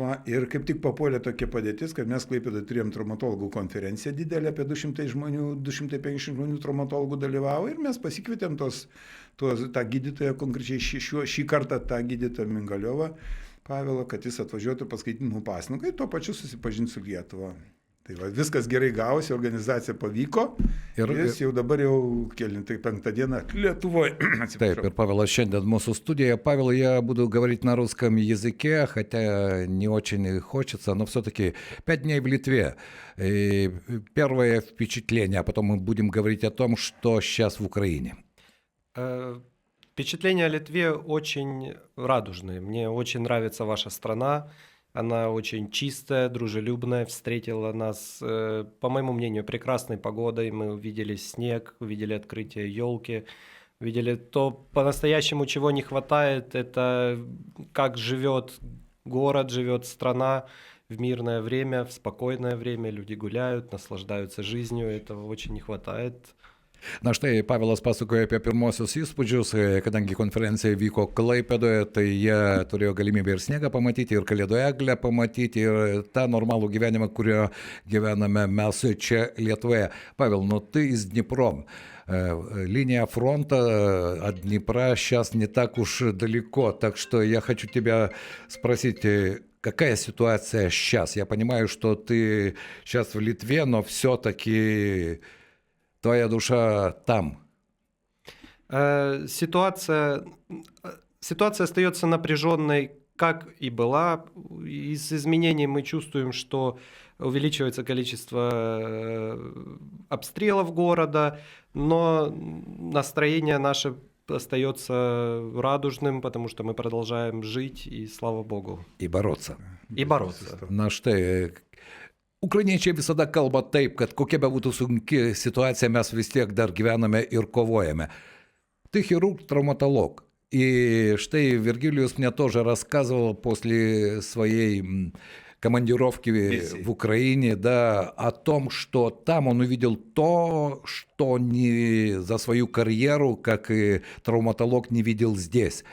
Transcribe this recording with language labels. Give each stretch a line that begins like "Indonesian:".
Lithuanian: Ir kaip tik papuolė tokia padėtis, kad mes Klaipėdoje turėjom traumatologų konferenciją didelę, apie 200 žmonių, 250 žmonių traumatologų dalyvavo ir mes pasikvietėm tą gydytoją, konkrečiai šį kartą tą gydytoją Mingaliovą, Pavelą, kad jis atvažiuotų paskaitinimų pasnikai, tuo pačiu susipažinti su Lietuva. Tai viskas gerai gavosi, organizacija pavyko ir jis jau dabar kelintai 5 dieną Lietuvoje. Taip, и Павел šiandien mūsų студии.
Russian: Павел, я буду говорить на русском языке, хотя не очень хочется, но все-таки 5 дней в Литве. И первое впечатление, а потом мы будем говорить о том, что сейчас в Украине. Впечатления о Литве очень радужные. Мне очень нравится ваша страна. Она очень чистая, дружелюбная, встретила нас, по моему мнению, прекрасной погодой. Мы увидели снег, увидели открытие елки, увидели то по-настоящему, чего не хватает, это как живет город, живет страна в мирное время, в спокойное время. Люди гуляют, наслаждаются жизнью, этого очень не хватает.
Lithuanian: Na štai, Pavelas pasakoja apie pirmosius įspūdžius, kadangi konferencija vyko Klaipėdoje, tai jie turėjo galimybę ir sniegą pamatyti, ir Kalėdų eglę pamatyti, ir tą normalų gyvenimą, kurio gyvename mes čia Lietuvoje.
Russian: Павел, но ты из Днепра. Линия фронта от Днепра сейчас не так уж далеко, так что я хочу тебя спросить, какая ситуация сейчас? Я понимаю, что ты сейчас в Литве, но все-таки... Твоя душа там. Ситуация остается напряженной, как и была. Из изменений мы чувствуем, что увеличивается количество обстрелов города, но настроение наше остается радужным, потому что мы продолжаем жить, и слава Богу. И бороться. И бороться.
Lithuanian: Na štai, ukrainiečiai visada kalba taip, kad kokia be būtų sunki situacija, mes vis tiek dar gyvename ir kovojame.
Russian: Ты хирург, травматолог. И штай Вергилиус мне тоже рассказывал после своей командировки в Украине, да, о том, что там он увидел то, что не за свою карьеру, как и травматолог, не видел здесь.